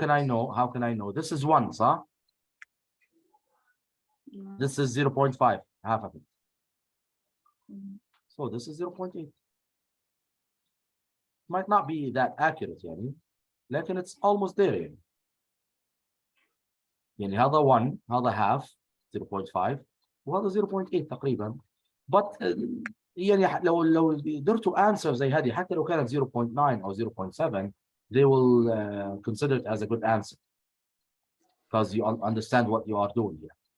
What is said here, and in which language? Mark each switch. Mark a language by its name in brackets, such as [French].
[English] can I know? How can I know? This is 1, huh? No. This is 0.5, half of it. Mhm. So this is 0.8. Might not be that accurate يعني لكن it's almost there يعني. [Arabic] يعني هذا 1 هذا half 0.5 وهذا 0.8 تقريبا. [English] But [Arabic] يعني لو قدرتوا [English] answer [Arabic] زي هذه حتى لو كانت 0.9 أو 0.7 [English] they will consider it as a good answer because you understand what you are doing here.